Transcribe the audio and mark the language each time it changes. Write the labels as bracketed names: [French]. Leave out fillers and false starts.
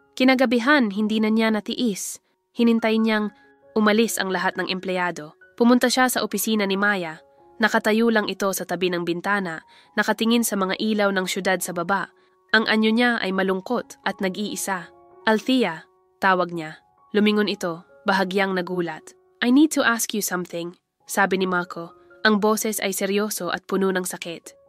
[Filipino] Kinagabihan, hindi na niya natiis. Hinintay niyang umalis ang lahat ng empleyado. Pumunta siya sa opisina ni Maya. Nakatayo lang ito sa tabi ng bintana, nakatingin sa mga ilaw ng syudad sa baba. Ang anyo niya ay malungkot at nag-iisa. "Althea," tawag niya. Lumingon ito, bahagyang nagulat. [English] "I need to ask you something," [Filipino] sabi ni Marco. Ang boses ay seryoso at puno ng sakit.